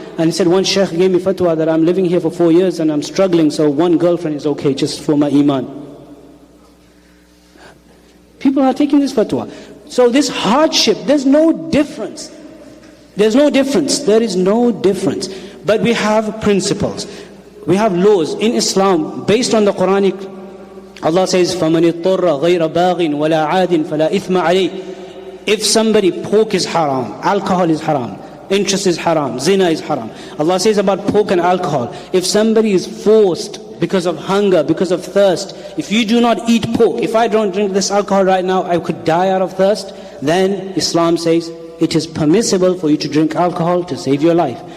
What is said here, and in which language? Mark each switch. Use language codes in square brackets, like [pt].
[en] And he said, one sheikh gave me fatwa that I'm living here for 4 years and I'm struggling, so one girlfriend is okay, just for my iman. People are taking this fatwa. So this hardship, there's no difference. There's no difference. There is no difference. But we have principles. We have laws in Islam based on the Quranic. [ar] Allah says, فَمَنِ اضْطُرَّ غَيْرَ بَاغٍ وَلَا عَادٍ فَلَا إِثْمَ عَلَيْهِ. [en] If somebody, pork is haram, alcohol is haram, interest is haram, zina is haram. Allah says about pork and alcohol, if somebody is forced because of hunger, because of thirst, if you do not eat pork, if I don't drink this alcohol right now, I could die out of thirst, then Islam says it is permissible for you to drink alcohol to save your life.